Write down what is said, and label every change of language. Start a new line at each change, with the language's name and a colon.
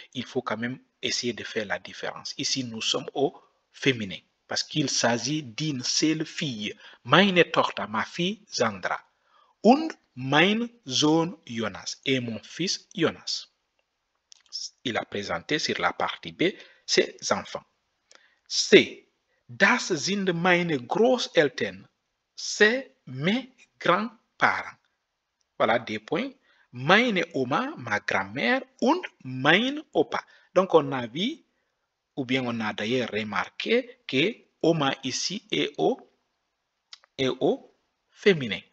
French: Il faut quand même essayer de faire la différence. Ici, nous sommes au féminin parce qu'il s'agit d'une seule fille.
German: Meine Tochter,
French: ma fille Sandra.
German: Und mein Sohn Jonas
French: et mon fils Jonas. Il a présenté sur la partie B ses enfants. C.
German: Das sind meine Großeltern.
French: C'est mes grands-parents. Voilà des points.
German: Meine Oma,
French: ma grand-mère,
German: und mein Opa.
French: Donc on a vu, ou bien on a d'ailleurs remarqué que Oma ici est au féminin.